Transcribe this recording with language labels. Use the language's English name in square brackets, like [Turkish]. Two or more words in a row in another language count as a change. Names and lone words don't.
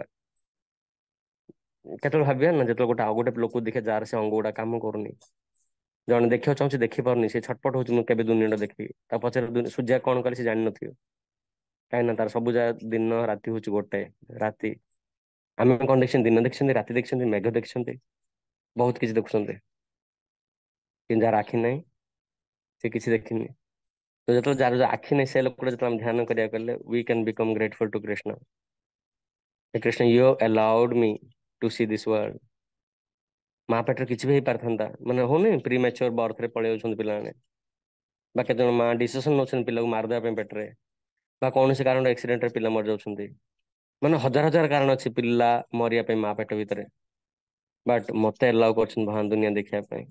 [Odia] କେତେବେଳେ ଭାବିବା ନା ଯେତେବେଳେ ଗୋଟେ ଆଉ ଗୋଟେ ଲୋକକୁ ଦେଖେ ଯାହାର ସେ ଅଙ୍ଗ ଗୁଡା କାମ କରୁନି, ଜଣେ ଦେଖିବାକୁ ଚାହୁଁଛି ଦେଖିପାରୁନି, ସେ ଛଟପଟ ହଉଛି ମୁଁ କେବେ ଦୁନିଆଟା ଦେଖିବି, ତା ପଛରେ ସୂର୍ଯ୍ୟ କଣ କରେ ସେ ଜାଣିନଥିବ, କାହିଁକି ନା ତାର ସବୁ ଯାକ ଦିନ ରାତି ହଉଛି ଗୋଟେ ରାତି। ଆମେ କଣ ଦେଖିଛନ୍ତି? ଦିନ ଦେଖିଛନ୍ତି, ରାତି ଦେଖିଛନ୍ତି, ମେଘ ଦେଖିଛନ୍ତି, ବହୁତ କିଛି ଦେଖୁଛନ୍ତି, କିନ୍ତୁ ଯାହାର ଆଖି ନାହିଁ ସେ କିଛି ଦେଖିନି। ତ ଯେତେବେଳେ ଯାହାର ଯୋଉ ଆଖି ନାହିଁ ସେ ଲୋକଟା ଯେତେବେଳେ ଆମେ ଧ୍ୟାନ କରିବାକୁ ଗଲେ [English] we can become grateful to Krishna. Hey Krishna, you allowed me to see this world. [Odia] ମା ପେଟରେ କିଛି ବି ହେଇପାରିଥାନ୍ତା, ମାନେ ହଉନି ପ୍ରି ମ୍ୟାଚୁର ବର୍ଥରେ ପଳେଇ ଯାଉଛନ୍ତି ପିଲାମାନେ, ବା କେତେ ଜଣ ମା ଡିସିସନ ନଉଛନ୍ତି ପିଲାକୁ ମାରିଦେବା ପାଇଁ ପେଟରେ, ବା କୌଣସି କାରଣ ଆକ୍ସିଡେଣ୍ଟରେ ପିଲା ମରିଯାଉଛନ୍ତି, ମାନେ ହଜାର ହଜାର କାରଣ ଅଛି ପିଲା ମରିବା ପାଇଁ ମା ପେଟ ଭିତରେ, ବଟ୍ ମତେ ଏଲାଉ କରୁଛନ୍ତି ଭଗବାନ ଦୁନିଆ ଦେଖିବା ପାଇଁ।